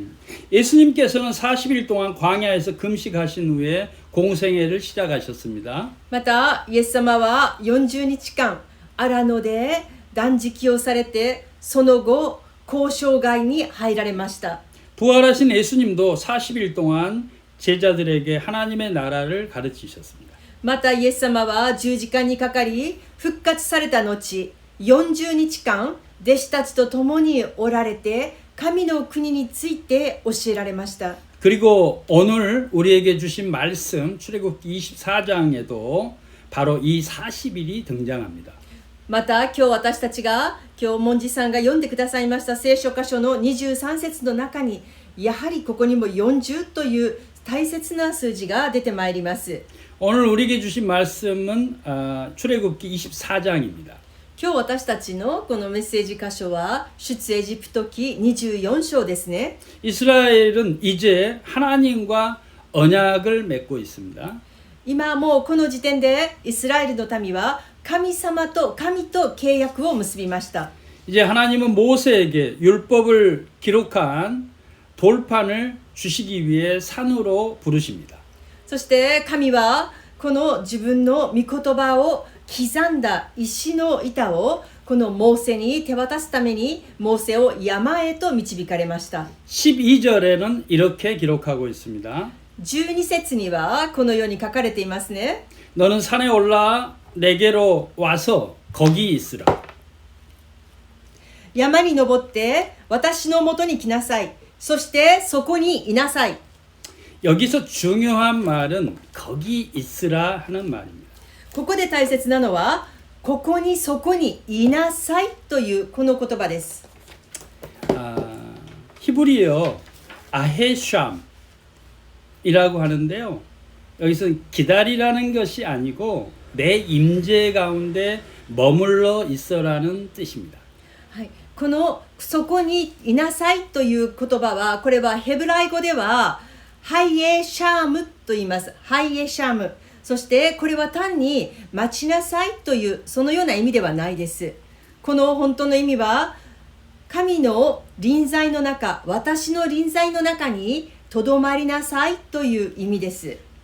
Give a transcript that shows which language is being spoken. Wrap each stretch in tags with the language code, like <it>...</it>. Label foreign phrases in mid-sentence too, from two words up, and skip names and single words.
<ko>예수님께서는 40일 동안 광야에서 금식하신 후에 공생애를 시작하셨습니다.</ko> <ja>またイエス様は40日間荒野で断食をされてその後交渉外に入られました。</ja> <ko>부활하신 예수님도 40일 동안 제자들에게 하나님의 나라를 가르치셨습니다.</ko> <ja>またイエス様は十字架にかかり復活された後40日間弟子たちと共におられて神の国について教えられました。</ja> <ko>그리고 오늘 우리에게 주신 말씀 출애굽기 24장에도 바로 이 40일이 등장합니다.</ko> <ja>また今日私たちが今日モンジさんが読んでくださいました聖書箇所の23節の中にやはりここにも40という大切な数字が出てまいります。</ja> <ko>오늘 우리에게 주신 말씀은 출애굽기 24장입니다.</ko> <ja>今日私たちのこのメッセージ箇所は出エジプト記24章ですね。</ja> <ko>이스라엘은 이제 하나님과 언약을 맺고 있습니다.</ko> <ja>今もうこの時点でイスラエルの民は神と契約を結びました。</ja> <ko>이제 하나님은 모세에게 율법을 기록한 돌판을 주시기 위해 산으로 부르십니다.</ko> <ja>そして神はこの自分の御言葉を刻んだ石の板をこのモーセに手渡すためにモーセを山へと導かれました。</ja> <ko>12절에는 이렇게 기록하고 있습니다.</ko> <ja>12 節にはこのように書かれていますね。</ja> <ko>너는 산에 올라 내게로 와서 거기 있으라.</ko> <ja>山に登って私のもとに来なさい。そしてそこにいなさい。</ja> <ko>여기서 중요한 말은 거기 있으라 하는 말입니다.</ko> <ja>ここで大切なのはここにそこにいなさいというこの言葉です。</ja> <ko>히브리어 아헤샴이라고 하는데요. 여기서 기다리라는 것이 아니고 내 임재 가운데 머물러 있어라는 뜻입니다.</ko> <ja>はい、この「そこにいなさい」という言葉はこれはヘブライ語ではハイエシャームと言います。ハイエシャーム。そしてこれは単に待ちなさいというそのような意味ではないです。この本当の意味は神の臨在の中、私の臨在の中にとどまりなさいという意味です。</ja>